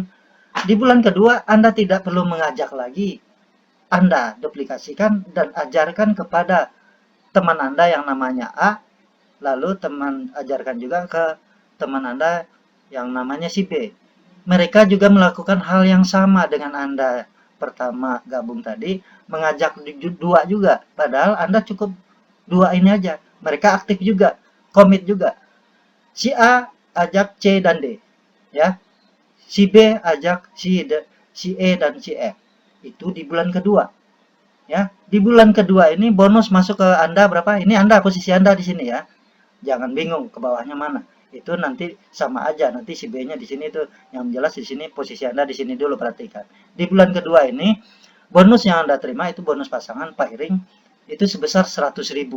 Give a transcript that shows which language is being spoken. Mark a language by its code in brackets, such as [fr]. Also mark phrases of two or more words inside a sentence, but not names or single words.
[id] Di bulan kedua Anda tidak perlu mengajak lagi, Anda duplikasikan dan ajarkan kepada teman Anda yang namanya A, lalu teman ajarkan juga ke teman Anda yang namanya si B. Mereka juga melakukan hal yang sama dengan Anda pertama gabung tadi, mengajak 2 juga, padahal Anda cukup 2 ini aja. Mereka aktif juga, komit juga. Si A ajak C dan D, ya. Si B ajak si E dan si F. Itu di bulan kedua. Ya, di bulan kedua ini bonus masuk ke Anda berapa? Ini Anda, posisi Anda di sini ya. Jangan bingung ke bawahnya mana. Itu nanti sama aja, nanti si B-nya di sini tuh, yang jelas di sini posisi Anda di sini dulu, perhatikan. Di bulan kedua ini bonus yang Anda terima itu bonus pasangan pairing itu sebesar 100.000.